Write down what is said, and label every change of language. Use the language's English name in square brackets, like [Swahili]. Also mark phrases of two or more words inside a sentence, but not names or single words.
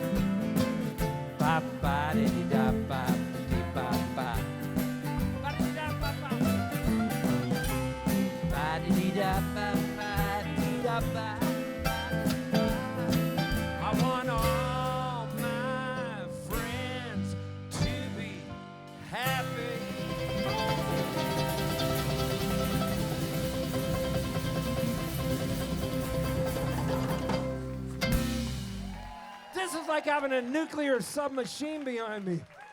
[English] Ba-ba-di-dee-da-ba-di-ba-ba. Ba-di-dee-da-ba-ba. Ba-di-dee-da-ba-ba-di-da-ba. I want all my friends to be happy. This is like having a nuclear submachine behind me.